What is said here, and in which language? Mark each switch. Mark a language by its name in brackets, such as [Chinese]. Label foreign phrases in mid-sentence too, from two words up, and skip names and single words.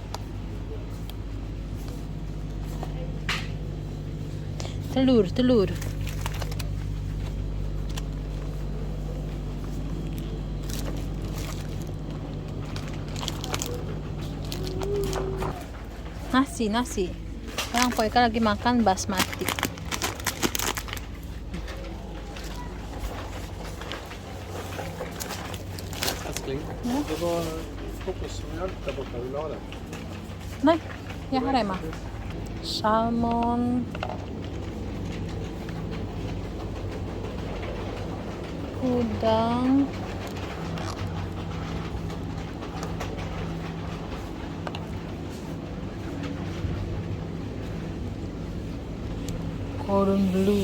[Indonesian] Telur. Nasi. Sekarang Poika lagi makan basmati. [Swedish] Älskling, Ja. det var kokosmjölk där borta. Vill du ha det? Nej, jag har hemma. [Indonesian] Salmon. Udang. Cordon bleu.